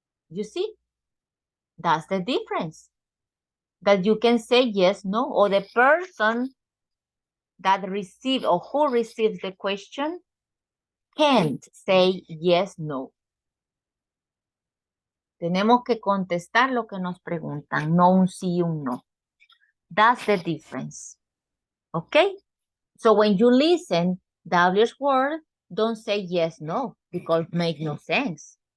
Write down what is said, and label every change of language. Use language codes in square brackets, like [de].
[en] You see, that's the difference. That you can say yes, no, or the person that receives or who receives the question can't say yes, no. [es] Tenemos que contestar lo que nos preguntan, no un sí, un no. [en] That's the difference. Okay? So when you listen W's word, don't say yes, no, because it makes no sense.